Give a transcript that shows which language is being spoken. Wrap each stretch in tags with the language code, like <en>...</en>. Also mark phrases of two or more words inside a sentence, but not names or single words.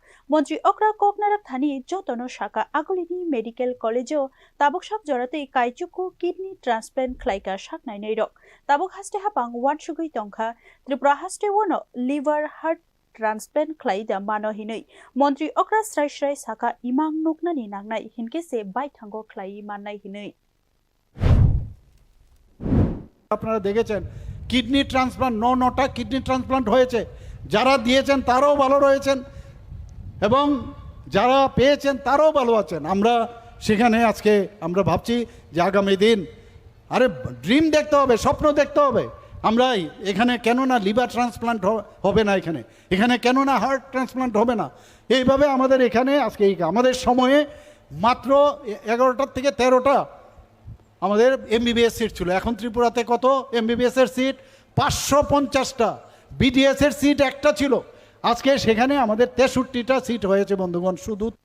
<trp>Montri Okra koknarak thani jotono shaka agolini medical college tabuk shak jorate kaichuku</trp> <en>kidney transplant</en> <trp>klaika shak nai nairok. Tabuk haste hapang wan shugui tongkha Tripura haste wono</trp> <en>liver heart transplant</en> <trp>klaida mano hinui Montri Okra Srai Srai Saka imang nukna ni nangnai hinke se bai thango klai manai hinui</trp> <bn>আপনারা দেখেছেন</bn> <en>kidney transplant</en> <bn>নটা</bn> <en>kidney transplant</en> <bn>হয়েছে যারা দিয়েছেন তারাও ভালো রয়েছেন এবং যারা পেয়েছেন তারাও ভালো আছেন আমরা সেখানে আজকে আমরা ভাবছি যে আগামী দিন আরে ড্রিম দেখতে হবে স্বপ্ন দেখতে হবে আমরা এখানে কেন না</bn> <en>liver transplant</en> <bn>হবে না এখানে কেন না</bn> <en>heart transplant</en> <bn>হবে না এইভাবে আমাদের এখানে আজকে আমাদের সময়ে মাত্র 11টা থেকে 13টা আমাদের</bn> <en>MBBS seat</en> <bn>ছিল এখন ত্রিপুরাতে কত এমবিবিএস এর সিট 550টা বিডিএস এর সিট একটা ছিল আজকে সেখানে আমাদের 63টা সিট হয়েছে বন্ধুগণ শুধু</bn>